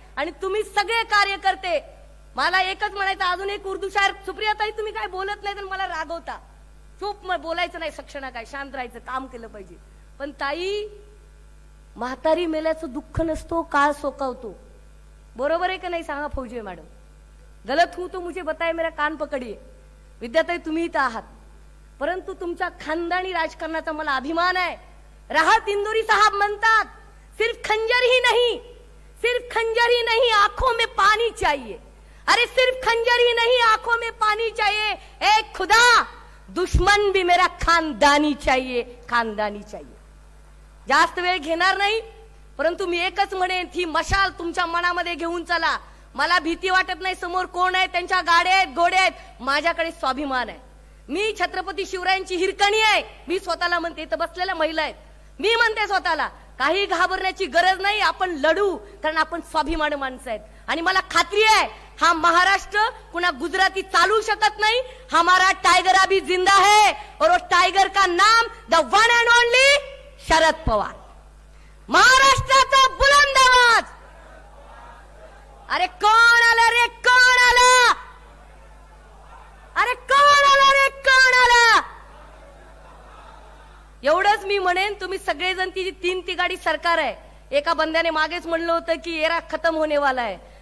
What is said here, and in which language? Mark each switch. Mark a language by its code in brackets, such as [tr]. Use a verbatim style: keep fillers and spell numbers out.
[mr] आणि तुम्ही सगळे कार्यकर्ते, मला एकच म्हणायचं, अजून एक उर्दू शायर सुप्रियाताई तुम्ही काय बोलत नाही तर मला रागवता. चूप मग बोलायचं नाही सक्षणा, काय शांत राहायचं, काम केलं पाहिजे. पण ताई, म्हातारी मेल्याचं दुःख नसतो, काळ सोकावतो. बरोबर आहे का नाही सांगा फौजे मॅडम? [hi] गलत हूं तो मुझे बताए, मेरा कान पकडिये. [mr] विद्याताई तुम्ही इथं आहात, परंतु तुमच्या खानदानी राजकारणाचा मला अभिमान आहे. [hi] राहत इंदोरी साहब [mr] म्हणतात [hi] सिर्फ खंजर ही नहीं, सिर्फ खंजर ही नहीं, आंखों में पानी चाहिए. अरे सिर्फ खंजर ही नहीं, आंखों में पानी चाहिए. ए खुदा, दुश्मन भी मेरा खानदानी चाहिए, खानदानी चाहिए. [mr] जास्त वेळ घेणार नाही, परंतु मी एकच म्हणेन, ही मशाल तुमच्या मनामध्ये घेऊन चला. मला भीती वाटत नाही. समोर कोण आहे? त्यांच्या गाड्या आहेत, घोडे आहेत. माझ्याकडे स्वाभिमान आहे. मी छत्रपती शिवरायांची हिरकणी आहे. मी स्वतःला म्हणते, इथं बसलेल्या महिला आहेत, मी म्हणते स्वतःला, काही घाबरण्याची गरज नाही. आपण लढू, कारण आपण स्वाभिमानी माणसं आहेत. आणि मला खात्री आहे, हा महाराष्ट्र कुणा गुजराती चालू शकत नाही. [hi] हमारा टायगर अभी जिंदा है और वो टायगर का नाम [en] the one and only [hi] Sharad Pawar. [mr] महाराष्ट्राचा बुलंद आवाज. अरे कोण आला रे, कोण आला? अरे कोण आला रे, कोण आला? एवढंच मी म्हणेन, तुम्ही सगळेजण ती जी तीन तिघाडी सरकार आहे, एका बंद्याने मागेच म्हणलं होतं की येरा [hi] खतम होने वाला [mr] आहे.